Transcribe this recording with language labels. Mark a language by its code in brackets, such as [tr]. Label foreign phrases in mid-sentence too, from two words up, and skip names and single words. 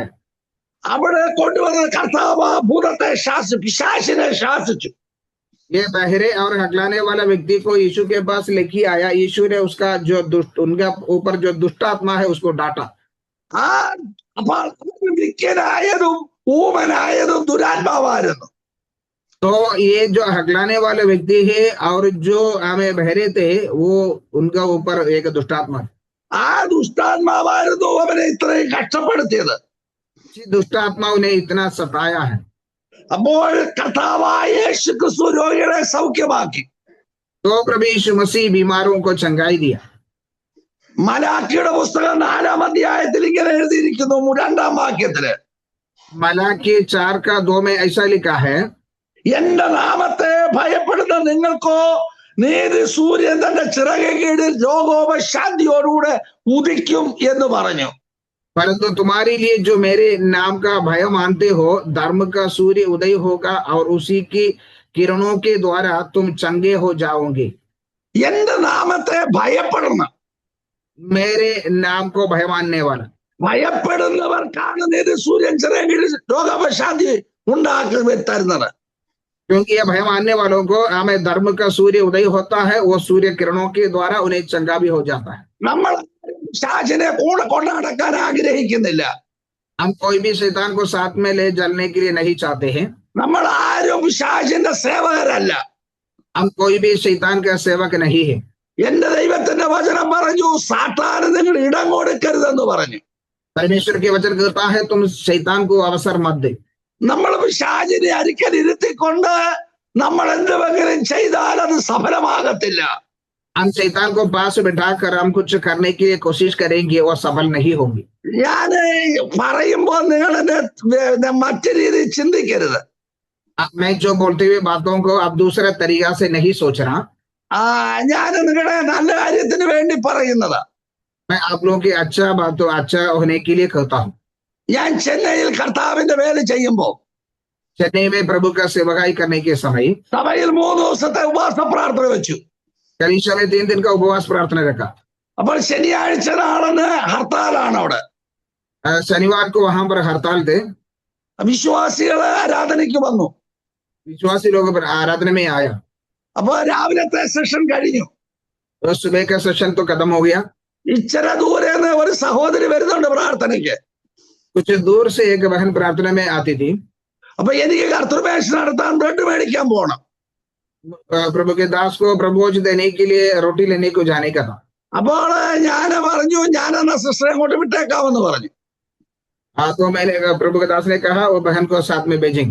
[ml] അവിടെ കൊണ്ടുവന്നത് കർത്താവ് ഭൂതത്തെ പിശാചിനെ ശാസിച്ചു. [hi] ये बहरे और हकलाने वाला व्यक्ति को यीशु के पास लेके आया. यीशु ने उसका जो उनका ऊपर जो दुष्टात्मा है उसको डांटा. [ml] ആ അപ്പോൾ വിക്കനായതും ഊമനായതും ദുരാത്മാവായിരുന്നു. [hi] तो ये जो हकलाने वाले व्यक्ति है और जो हमें बहरे थे वो उनका ऊपर एक दुष्टात्मा. [ml] ആ ദുഷ്ടാത്മാവായിരുന്നു അവനെ ഇത്രയും കഷ്ടപ്പെടുത്തിയത്. [hi] दुष्टात्मा उन्हें इतना सताया है. [ml] അപ്പോൾ കർത്താവായ യേശു ക്രിസ്തു രോഗികളെ സൗഖ്യമാക്കി. [hi] तो प्रभु यीशु मसीह बीमारों को चंगाई दिया. [ml] മലാക്കിയുടെ പുസ്തകം 4-ാം അധ്യായത്തിൽ ഇങ്ങനെ എഴുതിയിരിക്കുന്നു 2-ാം വാക്യത്തില്, [hi] मलाकी 4 का 2 में ऐसा लिखा है, [ml] എന്റെ നാമത്തെ ഭയപ്പെടുന്ന നിങ്ങൾക്കോ നീതി സൂര്യൻ തന്റെ ചിറക് കീഴിൽ രോഗോപശാന്തിയോടുകൂടെ ഉദിക്കും എന്ന് പറഞ്ഞു. [hi] परंतु तुम्हारे लिए जो मेरे नाम का भय मानते हो धर्म का सूर्य उदय होगा और उसी की किरणों के द्वारा तुम चंगे हो जाओगे. [ml] എന്റെ നാമത്തെ ഭയപ്പെടണം. [hi] मेरे नाम को भय मानने वाला. [ml] ഭയപ്പെടുന്നവർക്കാണ് നീതി സൂര്യൻ ചിറക് കീഴിൽ രോഗോപശാന്തി ഉണ്ടാക്കി തരുന്നത്. [hi] क्योंकि ये भय मानने वालों को हमें धर्म का सूर्य उदय होता है वो सूर्य किरणों के द्वारा उन्हें चंगा भी हो जाता है. [ml] നമ്മൾ പിശാചിനെ കൂടെ കൊണ്ട് നടക്കാൻ ആഗ്രഹിക്കുന്നില്ല. [hi] हम कोई भी शैतान को साथ में ले चलने के लिए नहीं चाहते हैं. [ml] നമ്മൾ ആരും പിശാചിന്റെ സേവകരല്ല. [hi] हम कोई भी शैतान का सेवक नहीं है. [ml] എന്റെ ദൈവത്തിന്റെ വചനം പറഞ്ഞു, സാത്താന് നിങ്ങൾ ഇടം കൊടുക്കരുതെന്ന് പറഞ്ഞു. [hi] परमेश्वर के वचन कहता है तुम शैतान को अवसर मत दे. [ml] നമ്മൾ പിശാചിനെ അരിക്കൽ ഇരുത്തിക്കൊണ്ട് നമ്മൾ എന്തെങ്കിലും ചെയ്താൽ അത് സഫലമാകത്തില്ല. [hi] हम शैतान को पास बिठाकर हम कुछ करने की कोशिश करेंगे वो सफल नहीं होंगे. [ml] ഞാൻ പറയുമ്പോൾ നിങ്ങൾ എന്നെ മറ്റു രീതിയിൽ ചിന്തിക്കരുത്. [hi] मैं जो बोलते हुए बातों को अब दूसरे तरीका से नहीं सोच रहा. [ml] ഞാൻ നിങ്ങളുടെ നല്ല കാര്യത്തിന് വേണ്ടി പറയുന്നത്. [hi] मैं आप लोगों की अच्छा बातों अच्छा होने के लिए कहता हूँ. [ml] ഞാൻ ചെന്നൈയിൽ കർത്താവിന്റെ വേല ചെയ്യുമ്പോൾ [hi] चेन्नई में प्रभु का सेवकाई करने के समय [ml] സഭയിൽ 3 ദിവസത്തെ ഉപവാസ പ്രാർത്ഥന വെച്ചു. [hi] कलीसिया में 3 दिन का उपवास प्रार्थना रखा. [ml] അപ്പോൾ ശനിയാഴ്ച നാളെന്ന് ഹർത്താലാണ് അവിടെ. [hi] शनिवार को वहां पर हड़ताल थे. [ml] വിശ്വാസികള് ആരാധനയ്ക്ക് വന്നു. [hi] विश्वासी लोग आराधना में आया. [ml] അപ്പൊ രാവിലത്തെ സെഷൻ കഴിഞ്ഞു. [hi] तो सुबह का सेशन तो खत्म हो गया. [ml] ഇച്ചിരി ദൂരെ നിന്ന് ഒരു സഹോദരി വരുന്നുണ്ട് പ്രാർത്ഥനയ്ക്ക്. [hi] कुछ दूर से एक बहन प्रार्थना में आती थी. [ml] അപ്പൊ എനിക്ക് കർത്തൃമേശ നടത്താൻ ബ്രെഡ് മേടിക്കാൻ പോകണം. [hi] प्रभु के दास को प्रभुज देने के लिए रोटी लेने को जाने का था. [ml] അപ്പോൾ ഞാൻ പറഞ്ഞു, ഞാനെന്നാ സിസ്റ്ററെ അങ്ങോട്ട് വിട്ടേക്കാമെന്ന് പറഞ്ഞു. [hi] हाँ तो मैंने प्रभु के दास ने कहा वो बहन को साथ में भेजेंगे.